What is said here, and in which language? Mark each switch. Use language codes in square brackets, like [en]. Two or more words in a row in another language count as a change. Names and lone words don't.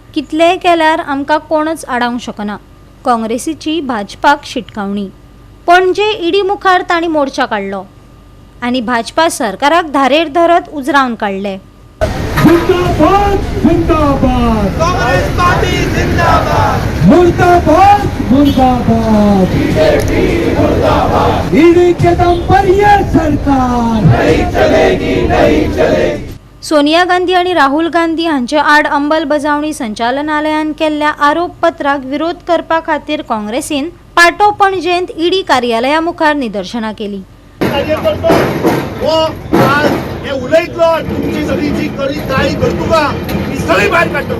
[kok] कितलेय केल्यार आमकां कोणच आडावंक शकना। काँग्रेसीची भाजपाक शिटकावणी। पणजे ईडी मुखार तांणी मोर्चा काडलो आनी भाजपा सरकाराक धारेर धरत उजरावन काडले। [hi] मुर्दाबाद मुर्दाबाद कांग्रेस पार्टी जिंदाबाद मुर्दाबाद मुर्दाबाद बीजेपी मुर्दाबाद ईडी के दम पर ये सरकार नहीं चलेगी नहीं चलेगी। [kok] सोनिया गांधी आणि राहुल गांधी हांचे आड अंमलबजावणी संचालनालयान केल्ल्या आरोपपत्राक विरोध करपा खातीर काँग्रेसीन पाटो पणजेंत ईडी कार्यालया मुखार निदर्शनां केली। उलयतलो तुमची सगळी जी काळी कर्तुका ही सगळी भायर काडटलो।